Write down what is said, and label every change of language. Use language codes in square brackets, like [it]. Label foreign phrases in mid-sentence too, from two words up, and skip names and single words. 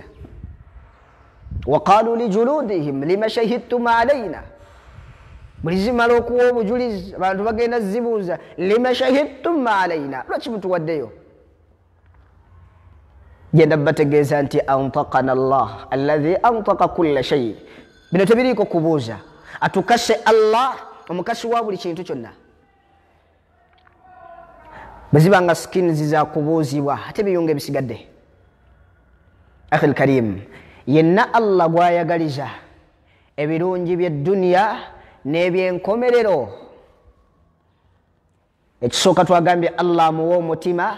[ar] وقالوا لجلودهم لم شهدتم علينا, [lg] buli zimala okuwa obujulizi abantu bagenda zibuuza [ar] لم شهدتم علينا, [lg] lwaki mutuwaddeyo? Genda bategeeza nti [ar] أنطقنا الله الذي أنطق كل شيء. [lg] Bino tebiriiko kubuuza, atukase Allah omukasi wa buli kintu kyonna. Bwezibanga skins zakubuuzibwa ate biyunga ebisigadde. [ar] أخي الكريم, [lg] yenna Allah gwayagaliza ebirungi by'edduniya n'ebyenkomerero, ekisooka twagambye Allah amuwa omutima